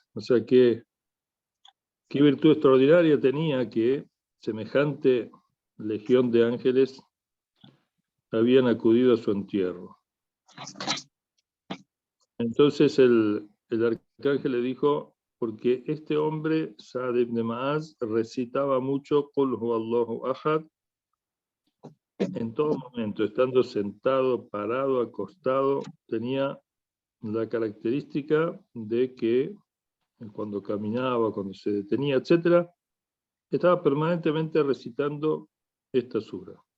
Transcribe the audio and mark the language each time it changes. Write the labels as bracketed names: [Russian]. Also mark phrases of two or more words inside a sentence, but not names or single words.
[Spanish] O sea, qué virtud extraordinaria tenía que semejante legión de ángeles habían acudido a su entierro. Entonces el arcángel le dijo, porque este hombre, Sa'd ibn Ma'az, recitaba mucho [Arabic] قل هو الله أحد [Spanish] en todo momento, estando sentado, parado, acostado, tenía la característica de que cuando caminaba, cuando se detenía, etc., estaba permanentemente recitando esta sura.